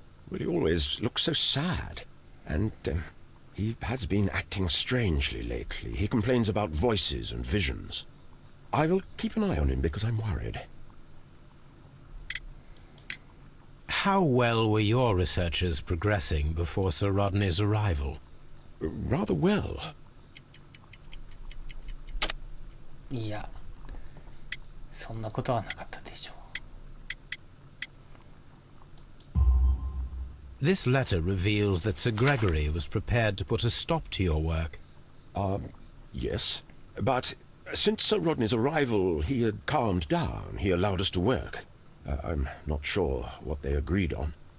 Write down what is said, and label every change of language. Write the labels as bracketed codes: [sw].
[en] Well, he always looks so sad, and he has been acting strangely lately. He complains about voices and visions. I will keep an eye on him because I'm worried. How well were your researches progressing before Sir Rodney's arrival? Rather well. [ja] いや、そんなことはなかったでしょう。 [en] This letter reveals that Sir Gregory was prepared to put a stop to your work. Yes. But since Sir Rodney's arrival, he had calmed down. He allowed us to work. I'm not sure what they agreed on.